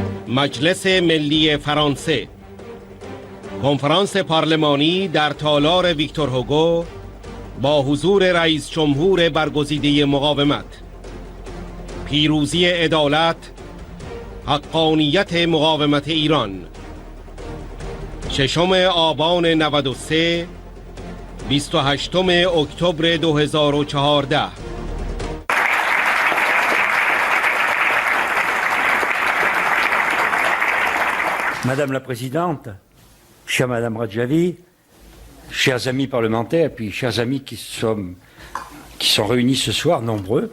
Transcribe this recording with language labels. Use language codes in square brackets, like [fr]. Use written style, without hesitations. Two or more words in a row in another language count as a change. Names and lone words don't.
[fa] مجلس ملی فرانسه، کنفرانس پارلمانی در تالار ویکتور هوگو با حضور رئیس جمهور برگزیده مقاومت. پیروزی عدالت، حقانیت مقاومت ایران. 6 آبان 93، 28 اکتبر 2014. [fr] Madame la Présidente, chère Madame Radjavi, chers amis parlementaires, puis chers amis qui sont réunis ce soir, nombreux.